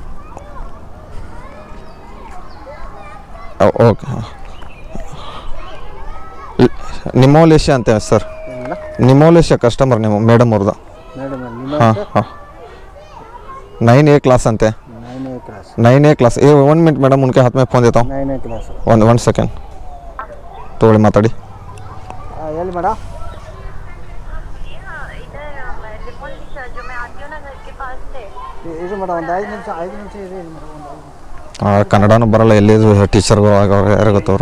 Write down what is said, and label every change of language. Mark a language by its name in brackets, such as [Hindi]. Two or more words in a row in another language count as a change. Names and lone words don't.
[Kannada] ಓಕೆ, ನಿಮೋಲೇಶ ಅಂತ ಸರ್. ನಿಮೋಲೇಶ ಕಸ್ಟಮರ್ ನಿಮ್ಮ ಮೇಡಮ್ ಅವ್ರದ್ದು. ಹಾಂ ಹಾಂ, 9A ಕ್ಲಾಸ್ ಅಂತೆ. [English] 9A class. 1 minute madam, [Hindi] उनके हाथ में फ़ोन देता हूँ. 9A क्लास. [English] one second [Kannada] ತಗೊಳ್ಳಿ, ಮಾತಾಡಿ. ಎಲ್ಲಿ ಮೇಡಮ್? ಇದು ಮೇಡಮ್ ಒಂದು 5 ನಿಮಿಷ ಇದೆ ಮೇಡಮ್. ಕನ್ನಡನೂ ಬರಲ್ಲ, ಎಲ್ಲಿ ಟೀಚರ್ಗಳು ಆಗವ್ರೆ, ಯಾರು ಗೊತ್ತವ್ರು?